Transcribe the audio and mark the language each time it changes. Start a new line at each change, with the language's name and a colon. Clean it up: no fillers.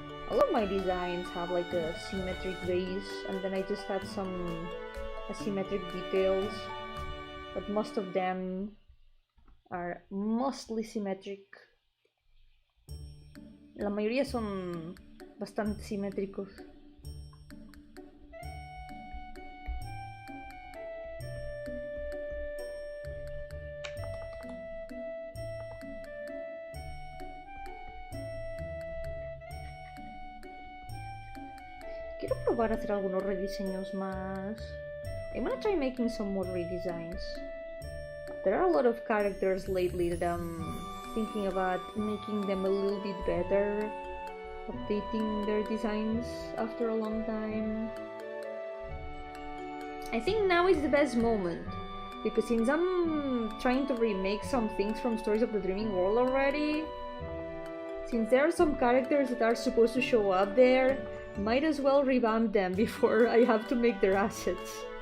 English: All of my designs have like a symmetric base, and then I just had some asymmetric details, but most of them are mostly symmetric.
Spanish: La mayoría son bastante simétricos. Quiero probar a hacer algunos rediseños más.
English: I'm gonna try making some more redesigns. There are a lot of characters lately that I'm thinking about making them a little bit better, updating their designs after a long time. I think now is the best moment, because since I'm trying to remake some things from Stories of the Dreaming World already, since there are some characters that are supposed to show up there, might as well revamp them before I have to make their assets.